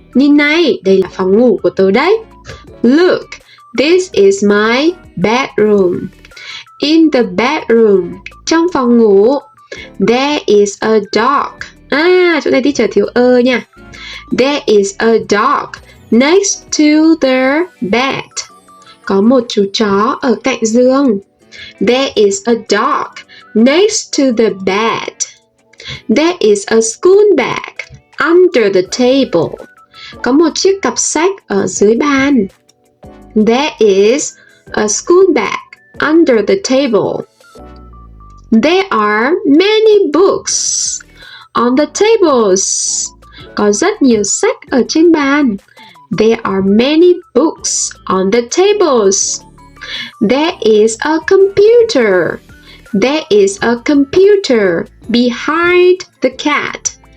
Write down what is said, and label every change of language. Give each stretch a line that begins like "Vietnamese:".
Vietnamese: Nhìn này, đây là phòng ngủ của tớ đấy.
English: Look, this is my bedroom. In the bedroom,
Vietnamese: trong phòng ngủ,
English: there is a dog.
Vietnamese: Chỗ này teacher thiếu nha.
English: There is a dog next to the bed.
Vietnamese: Có một chú chó ở cạnh giường.
English: There is a dog next to the bed. There is a school bag under the table.
Vietnamese: Có một chiếc cặp sách ở dưới bàn.
English: There is a school bag under the table. There are many books on the tables.
Vietnamese: Có rất nhiều sách ở trên bàn.
English: There are many books on the tables. There is a computer. There is a computer behind the cat.